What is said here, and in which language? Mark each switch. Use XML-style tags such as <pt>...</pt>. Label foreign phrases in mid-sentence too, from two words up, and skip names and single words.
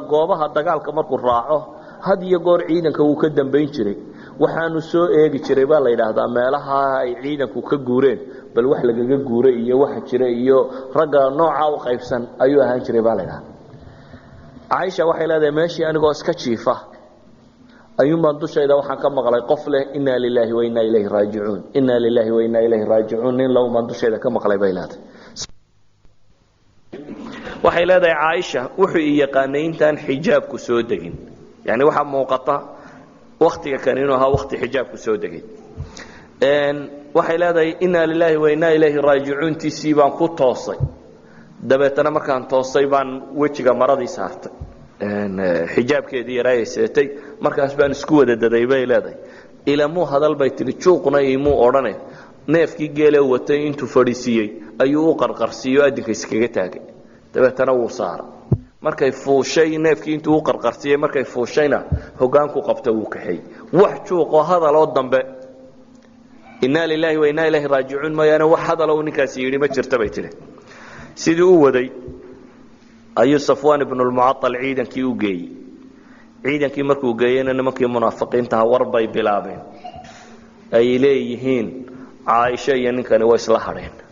<so>goobaha dagaalka markuu raaco had iyo goor ciidanka wuu ka dambayn jiray waxaanu soo eegi jiray baa la yidhaahdaa meelaha ay ciidanku ka guureen bal wax lagaga guuray iyo waxa jira iyo ragga nooca u qaybsan ayuu ahaan jiray baa la yidhahdaa caaisha waxay leedahay meeshii anigoo iska jiifa ayuunbaan dushayda waxaan ka maqlay qof leh</so> <ar>إنا لله وإنا إليه راجعون إنا لله وإنا إليه راجعون</ar> <so>nin lowbaan dushayda ka maqlay bay leedahay waxay leedahay caaisha wuxuu yaqaanay intaan xijaabku soo degin yani waxa muuqata waqtiga kan inuu ahaa waqti xijaabku soo degay waxay leedahay</so> <ar>إنا لله وإنا إليه راجعون</ar> <so>tii baan ku toosay dabeetana markaan toosay baan wajiga maradii saartay xijaabkeedii yaraayeysatay markaas baan isku wada daday bay leedahay ilaamu hadal bay tiri juuqna iimu odhanay neefkii geele watay intuu fadhiisiyay ayuu u qarqarsiiyo adinka iskaga taagay dabeetana wuu saara markay fuushay neefkii intuu u qarqarsiiyay markay fuushayna hogaanku qabta wuu kaxay wax juuqo hadal oo dambe</so> <ar>إنا لله وإنا إليه راجعون</ar> <so>ma yana wax hadal oo ninkaas yiri ma jirta bay tiri sidii uu waday ayuu Safwan ibn al-Mu'attal ciidankii u geeyay ciidankii markuu geeyayna nimankii munaafiqiinta war bay bilaabeen ay leeyihiin Aisha iyo ninkani way isla hadheen</so>